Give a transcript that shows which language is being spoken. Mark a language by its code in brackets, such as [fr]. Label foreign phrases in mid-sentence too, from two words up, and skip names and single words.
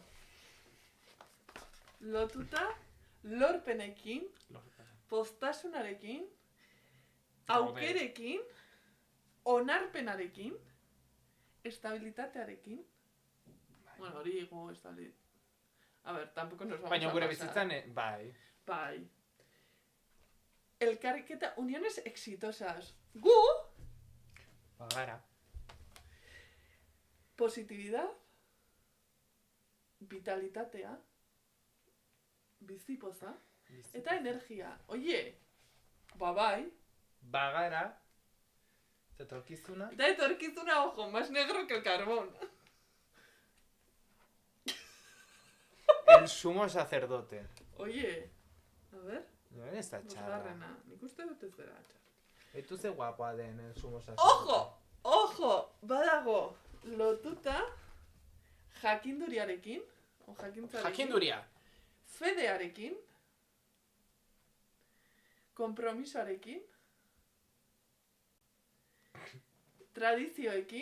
[eu] Lotuta, lorpenekin, poztasunarekin, aukerekin, onarpenarekin, estabilitatearekin. Bueno, hori gu estabilitatea. [es] A ver, tampoco nos vamos a pasar. [eu] Baina gure bizitzan, bai. Bai. [es] Elkarriketa, uniones exitosas. [eu] Gu! Bagara. Positividad, vitalitatea, bizipoza, eta energia. Oie, bai. Bagara. Eta etorkizuna. Eta etorkizuna, [es] ojo, más negro que el carbón. El sumo sacerdote. Oye, a ver. [eu] No ez da txarra. Bosgarrena, nik uste dut ez dela txarra. Etu ze guapoa den [es] el sumo sacerdote. Ojo! Ojo! [eu] Badago lotuta jakinduriarekin. Jakinduria! Fedearekin. Kompromisoarekin. Tradizioekin.